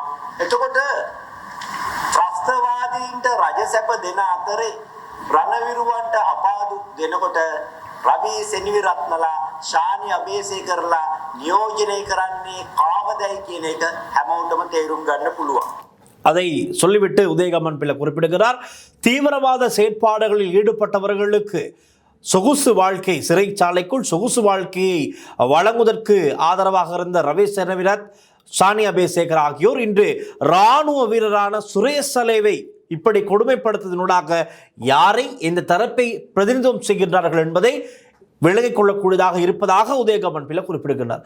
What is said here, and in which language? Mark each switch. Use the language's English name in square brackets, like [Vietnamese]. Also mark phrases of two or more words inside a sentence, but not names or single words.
[Sinhala] එතකොට ත්‍රස්තවාදීන්ට රජසැප දෙන අතරේ රණවිරුවන්ට අපාදු දෙනකොට රවි සෙනවිරත්නලා ශානි අබේසේකරලා නියෝජනය කරන්නේ කාවදයි කියන එක හැමෝටම තේරුම් ගන්න පුළුවන්. [Tamil] அதை சொல்லிவிட்டு உதயகம்மன் பிள்ளை குறிப்பிடுகிறார். தீவிரவாத செயற்பாடுகளில் ஈடுபட்டவர்களுக்கு சொகுசு வாழ்க்கை, சிறைச்சாலைக்குள் சொகுசு வாழ்க்கையை வழங்குவதற்கு ஆதரவாக இருந்த ரவி செனவிரத், ஷானி அபேசேகர் ஆகியோர் இன்று இராணுவ வீரரான சுரேஷ் சலேவை இப்படி கொடுமைப்படுத்துவதனூடாக யாரை இந்த தரப்பை பிரதிநிதித்துவம் செய்கின்றார்கள் என்பதை விலகிக் கொள்ளக்கூடியதாக இருப்பதாக உதயகம்மன் பிள்ளை குறிப்பிடுகின்றார்.